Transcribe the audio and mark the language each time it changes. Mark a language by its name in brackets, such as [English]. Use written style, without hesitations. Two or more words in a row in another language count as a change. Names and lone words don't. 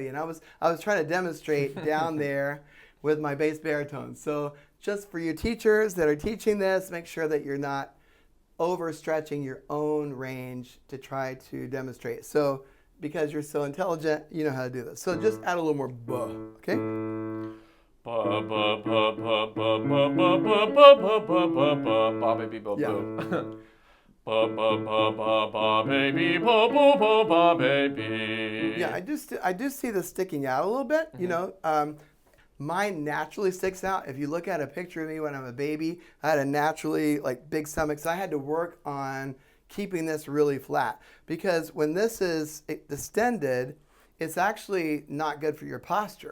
[English] And I was trying to demonstrate down there with my bass baritone. So just for you teachers that are teaching this, make sure that you're not overstretching your own range to try to demonstrate. So because you're so intelligent, you know how to do this. So just add a little more buh, okay? Ba ba ba ba ba ba ba ba ba ba ba ba ba Ba baby bo Yeah. boo. ba ba ba ba ba baby bo bo bo ba baby. Yeah, I do see this sticking out a little bit. You know, mine naturally sticks out. If you look at a picture of me when I'm a baby, I had a naturally like big stomach, so I had to work on keeping this really flat because when this is distended, it's actually not good for your posture.